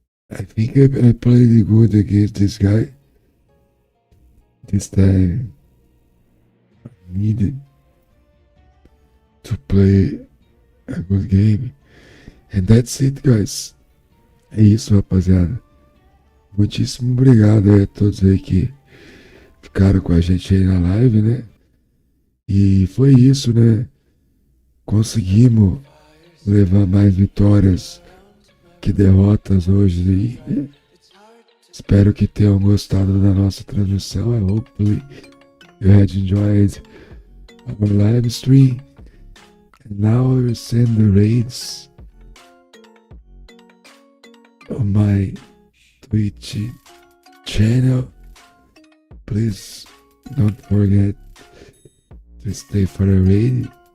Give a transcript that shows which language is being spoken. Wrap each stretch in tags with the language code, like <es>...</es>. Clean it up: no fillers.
<en>I think I played good against this guy. This time I needed to play a good game. And that's it, guys.</en> <pt>É isso, rapaziada. Muitíssimo obrigado a todos aí que ficaram com a gente aí na live, né? E foi isso, né? Conseguimos levar mais vitórias que derrotas hoje aí, né? Espero que tenham gostado da nossa transmissão.</pt> <en>I hopefully you had enjoyed our live stream. And now I will send the raids on my Twitch channel. Please don't forget to stay for the raid.</en>